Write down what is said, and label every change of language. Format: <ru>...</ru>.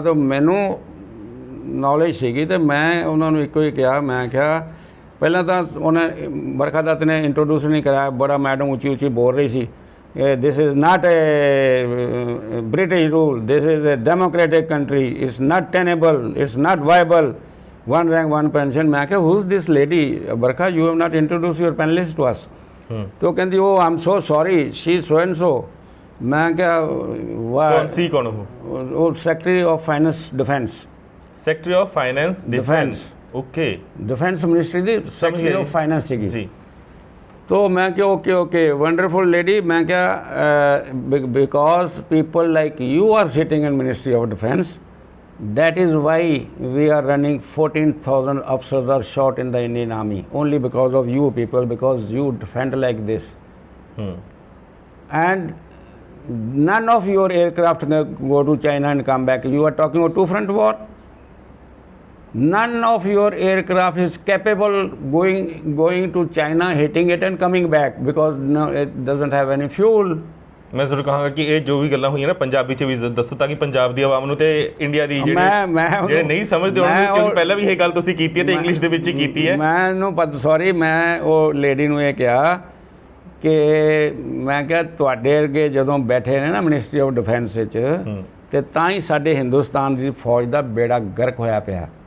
<pa>ਤਾਂ ਮੈਨੂੰ ਨੌਲੇਜ ਸੀਗੀ, ਤੇ ਮੈਂ ਉਹਨਾਂ ਨੂੰ ਇੱਕੋ ਹੀ ਕਿਹਾ, ਮੈਂ ਕਿਹਾ ਪਹਿਲਾਂ ਤਾਂ ਉਹਨੇ ਬਰਖਾ ਦੱਤ ਨੇ ਇੰਟਰੋਡਿਊਸ ਨਹੀਂ ਕਰਾਇਆ, ਬੜਾ ਮੈਡਮ ਉੱਚੀ ਬੋਲ ਰਹੀ ਸੀ,</pa> <en>this is not a British rule, this is a democratic country, it's not tenable, it's not viable,</en> <pa>one rank one pension।</pa> <hi>मैं क्या</hi> <en>who's this lady Barkha, you have not introduced your panelist to us।</en> <hi>तो कहती</hi> <en>oh I'm so sorry, she so and so।</en> <hi>मैं क्या कौन हूँ?</hi> <en>वो secretary of finance defence, secretary of finance defence, okay, defence ministry the secretary of finance थी जी।</en> <hi>तो मैं क्या</hi> <en>Okay wonderful lady, मैं क्या because people like you are sitting in ministry of defence That is why we are running 14,000 officers are shot in the Indian Army only because of you people, because you defend like this. Hmm And none of your aircraft go to China and come back. You are talking of two-front war. None of your aircraft is capable going to China, hitting it and coming back because no, it doesn't have any fuel.</en> <pa>ਮੈਂ ਜ਼ਰੂਰ ਕਹਾਂਗਾ ਕਿ ਇਹ ਜੋ ਵੀ ਗੱਲਾਂ ਹੋਈਆਂ ਨਾ ਪੰਜਾਬੀ 'ਚ ਵੀ ਦੱਸੋ ਤਾਂ ਕਿ ਪੰਜਾਬ ਦੀ ਆਵਾਮ ਨੂੰ ਤੇ ਇੰਡੀਆ ਦੀ ਜਿਹੜੇ ਨਹੀਂ ਸਮਝਦੇ ਉਹਨਾਂ ਨੂੰ, ਕਿਉਂਕਿ ਪਹਿਲਾਂ ਵੀ ਇਹ ਗੱਲ ਤੁਸੀਂ ਕੀਤੀ ਹੈ ਤੇ ਇੰਗਲਿਸ਼ ਦੇ ਵਿੱਚ ਹੀ ਕੀਤੀ ਹੈ। ਮੈਨੂੰ ਸੌਰੀ, ਮੈਂ ਉਹ ਲੇਡੀ ਨੂੰ ਇਹ ਕਿਹਾ ਕਿ ਮੈਂ ਕਿਹਾ ਤੁਹਾਡੇ ਅੱਗੇ ਜਦੋਂ ਬੈਠੇ ਨੇ ਨਾ ਮਿਨਿਸਟਰੀ ਆਫ ਡਿਫੈਂਸ ਵਿੱਚ ਤੇ ਤਾਂ ਹੀ ਸਾਡੇ ਹਿੰਦੁਸਤਾਨ ਦੀ ਫੌਜ ਦਾ ਬੇੜਾ ਗਰਕ ਹੋਇਆ ਪਿਆ।</pa>